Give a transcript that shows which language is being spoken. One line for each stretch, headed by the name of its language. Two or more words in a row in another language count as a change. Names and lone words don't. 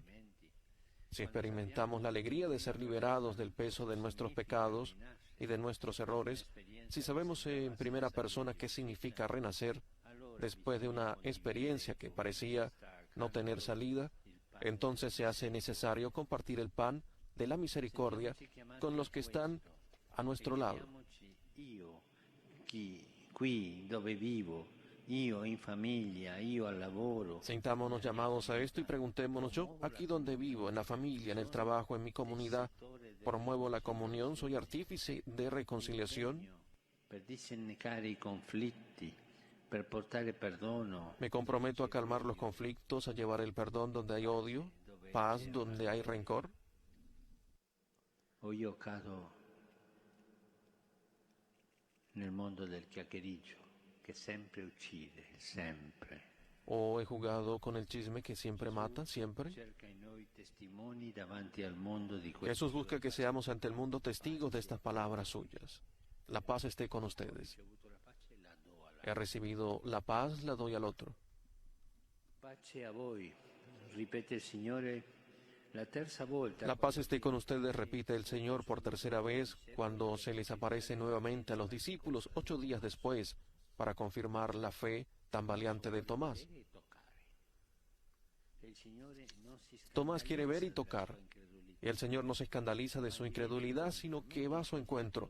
Spanish: Si experimentamos la alegría de ser liberados del peso de nuestros pecados y de nuestros errores, si sabemos en primera persona qué significa renacer después de una experiencia que parecía no tener salida, entonces se hace necesario compartir el pan de la misericordia con los que están a nuestro lado.
Italian: Io, qui dove vivo, io in famiglia, io al lavoro.
Spanish: Sintámonos llamados a esto y preguntémonos: yo, aquí donde vivo, en la familia, en el trabajo, en mi comunidad, promuevo la comunión, soy artífice de reconciliación.
Italian: Per dissennecare i conflitti, per portare perdono.
Spanish: Me comprometo a calmar los conflictos, a llevar el perdón donde hay odio, paz donde hay rencor.
Italian: O io cado nel mondo del chiacchiericcio che sempre uccide, sempre.
Spanish: O he jugado con el chisme que siempre mata, siempre.
Italian: Cerca in noi testimoni davanti al mondo di questo.
Spanish: Jesús busca que seamos ante el mundo testigos de estas palabras suyas. La paz esté con ustedes. He recibido la paz, la doy al otro.
Italian: Pace a voi, ripete il Signore la terza volta.
Spanish: La paz esté con ustedes, repite el Señor por tercera vez cuando se les aparece nuevamente a los discípulos 8 días después para confirmar la fe tan valiente de Tomás. Tomás quiere ver y tocar. Y el Señor no se escandaliza de su incredulidad, sino que va a su encuentro.